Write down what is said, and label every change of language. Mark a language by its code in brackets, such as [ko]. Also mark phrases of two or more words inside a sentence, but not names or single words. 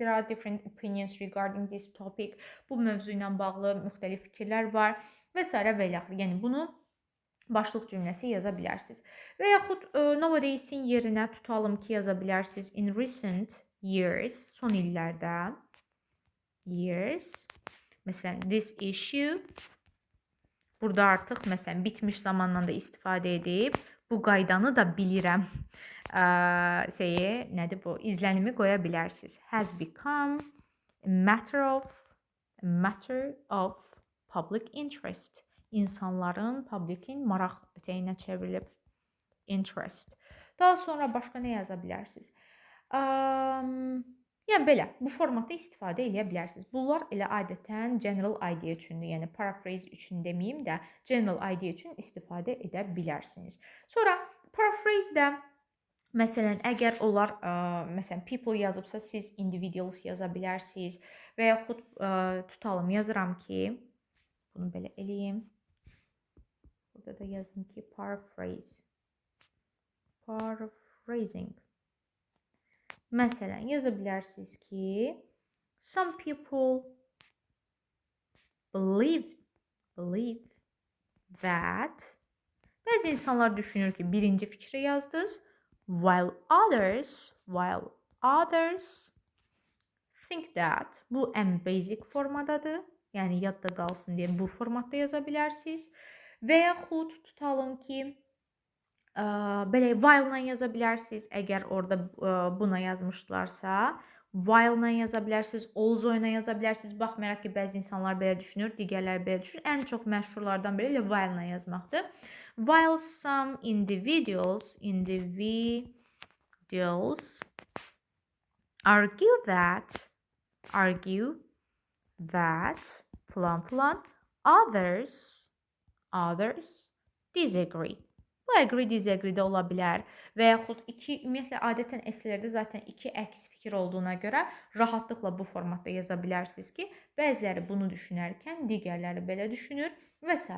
[en] There are different opinions regarding this topic. [az] Bu mövzu ilə bağlı müxtəlif fikirlər var və s. və ilaxır. Yəni, bunu başlıq cümləsi yaza bilərsiniz. Və yaxud nowadays-in yerinə tutalım ki, yaza bilərsiniz [en] in recent years, [az] son illərdə, məsələn, [en] this issue, [az] burada artıq, məsələn, bitmiş zamanla da istifadə edib, bu qaydanı da bilirəm, nədir bu, izlənimi qoya bilərsiniz. [en] Has become a matter of public interest. [az] İnsanların, publikin maraq şeyinə çevrilib. [en] Interest. [az] Daha sonra başqa nə yaza bilərsiniz? Yəni, belə, bu formatda istifadə edə bilərsiniz. Bunlar elə adətən [en] general idea [az] üçündür. Yəni, paraphrase üçün deməyim də, [en] general idea [az] üçün istifadə edə bilərsiniz. Sonra, paraphrase-də, məsələn, əgər onlar, məsələn, people yazıbsa, siz individuals yaza bilərsiniz. Və yaxud tutalım, yazıram ki, bunu belə eləyim. Burada da yazdım ki, paraphrasing. Məsələn, yaza bilərsiniz ki, [en] some people believe that, [az] bəzi insanlar düşünür ki, birinci fikri yazdınız, [en] while others think that, [az] bu ən basic formadadır. yəni yadda qalsın deyə bu formatda yaza bilərsiniz. Və yaxud tutalım ki, belə while-la yaza bilərsiniz. Əgər orada buna yazmışdılarsa, while-la yaza bilərsiniz, also-la yaza bilərsiniz. Baxmayaraq ki, bəzi insanlar belə düşünür, digərləri belə düşünür. Ən çox məşhurlardan biri elə while-la yazmaqdır. [en] While some individuals argue that [az] falan falan [en] others disagree. [az] Bu [en] agree disagree [az] də ola bilər və yaxud ümumiyyətlə adətən esselərdə zaten iki əks fikir olduğuna görə rahatlıqla bu formatda yaza bilərsiniz ki, bəziləri bunu düşünərkən digərləri belə düşünür və s.